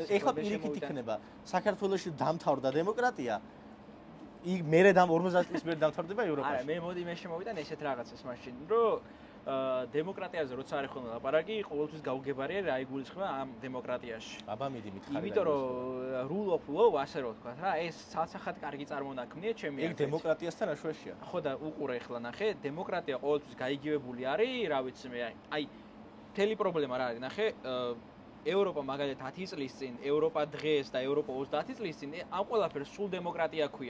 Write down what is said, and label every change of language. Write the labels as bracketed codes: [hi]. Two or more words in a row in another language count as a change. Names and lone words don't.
[ka] ეხლა პირიქით იქნება, საქართველოში დამთავრდა დემოკრატია. იქ მერე 50 წლის მერე დამთავრდება ევროპაში. არა, მე მოდი მე შემოვიდან ესეთ რაღაცას მაშინ, რომ დემოკრატიაზე როცა არის ხოლმე ლაპარაკი, ყოველთვის გაუგებარია რა იგულისხმება ამ დემოკრატიაში. აბა მიდი მითხარი. იმიტომ რომ [en] rule of law, [ka] ასე რომ ვთქვა რა, ეს ცალსახად კარგი წარმონაქმნია ჩემი ეგ დემოკრატიასთან აშუაშია. ხო და უყურე ახლა ნახე, დემოკრატია ყოველთვის გაიგივებული არის, რა ვიცი მე, აი მთელი პრობლემა რა არის, ნახე, ევროპა მაგალითად 10 წლის წინ, ევროპა დღეს და ევროპა 30 წლის წინ ამ ყველაფერს სულ დემოკრატია ქვია.